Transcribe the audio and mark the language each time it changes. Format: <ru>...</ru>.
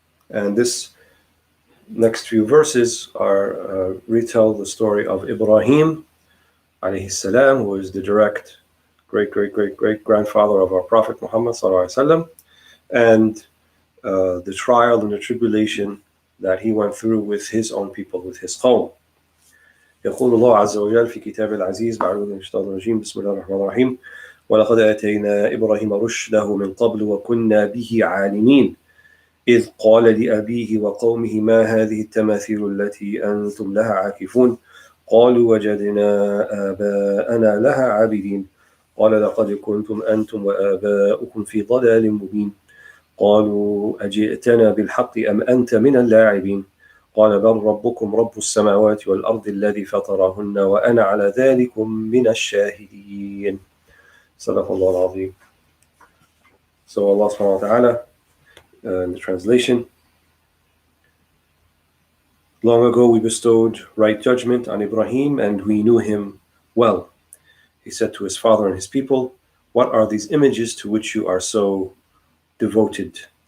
<en>And this next few verses are retell the story of Ibrahim, alayhi salam, who is the direct great-great-great-great-grandfather of our Prophet Muhammad sallallahu alaihi wasallam, and the trial and the tribulation that he went through with his own people, with his qawm.</en> <ar>يقول الله عز وجل في كتاب العزيز بعد من الشيطان الرجيم بسم الله الرحمن الرحيم ولقد آتينا إبراهيم رشده من قبل وكنا به عالمين إذ قال لأبيه وقومه ما هذه التماثيل التي أنتم لها عاكفون قالوا وجدنا آباءنا لها عابدين قال لقد كنتم أنتم وآباؤكم في ضلال مبين قالوا أجئتنا بالحق أم أنت من اللاعبين قال بل ربكم رب السماوات والأرض الذي فطرهن وأنا على ذلكم من الشاهدين صدق الله العظيم.</ar> <en>So Allah subhanahu wa ta'ala, in the translation, long ago we bestowed right judgment on Ibrahim and we knew him well. He said to his father and his people, what are these images to which you are so devoted?</en>